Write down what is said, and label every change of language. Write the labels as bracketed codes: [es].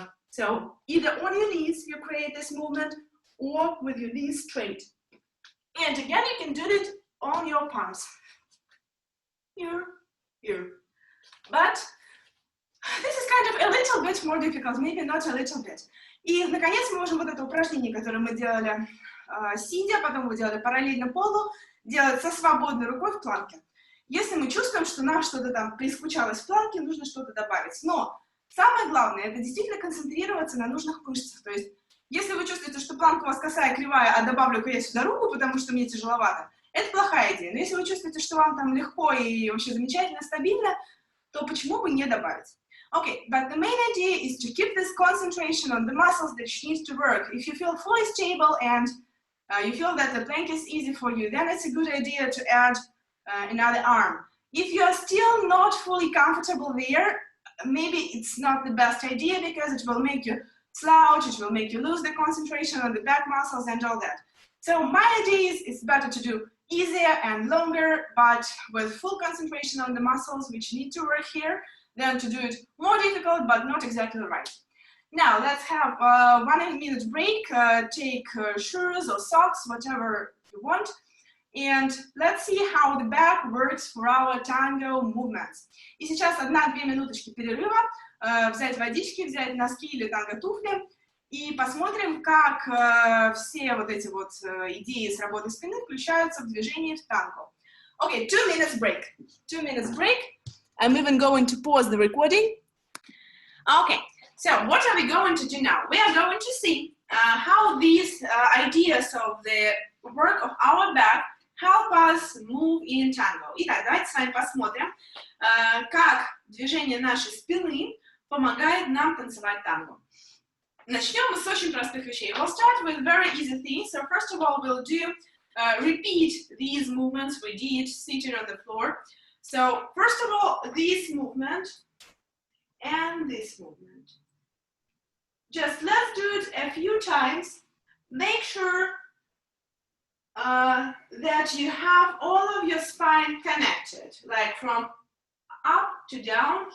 [en] So either on your knees, you create this movement, or with your knees straight. And again, you can do it on your palms. Here, here. But this is kind of a little bit more difficult, maybe not a little bit. [ru] И, наконец, мы можем вот это упражнение, которое мы делали сидя, потом мы делали параллельно полу, делать со свободной рукой в планке. Если мы чувствуем, что нам что-то там прискучалось в планке, нужно что-то добавить. Но самое главное, это действительно концентрироваться на нужных мышцах. То есть, если вы чувствуете, что планка у вас косая, кривая, а добавлю-ка я сюда руку, потому что мне тяжеловато, это плохая идея. Но если вы чувствуете, что вам там легко и вообще замечательно, стабильно, то почему бы не добавить? [en] Okay, but the main idea is to keep this concentration on the muscles that you need to work. If you feel fully stable and you feel that the plank is easy for you, then it's a good idea to add another arm. If you are still not fully comfortable there, maybe it's not the best idea because it will make you slouch, it will make you lose the concentration on the back muscles and all that. So my idea is it's better to do easier and longer, but with full concentration on the muscles which need to work here, than to do it more difficult, but not exactly right. Now, let's have a 1 minute break. Take shoes or socks, whatever you want. And let's see how the back works for our tango movements. [ru] И сейчас 1-2 минуточки перерыва. Взять водички, взять носки или танго-туфли. И посмотрим, как все вот эти вот идеи с работой спины включаются в движение в танго. [en] Okay, 2 minutes break. 2 minutes break. I'm even going to pause the recording. Okay, so what are we going to do now? We are going to see how these ideas of the work of our back help us move in tango. [ru] Итак, давайте с вами посмотрим, как движение нашей спины помогает нам танцевать танго. Начнем мы с очень простых вещей. [en] We'll start with very easy things. So first of all, we'll do repeat these movements we did sitting on the floor. So first of all, this movement and this movement. Just let's do it a few times. Make sure that you have all of your spine connected, like from up to down.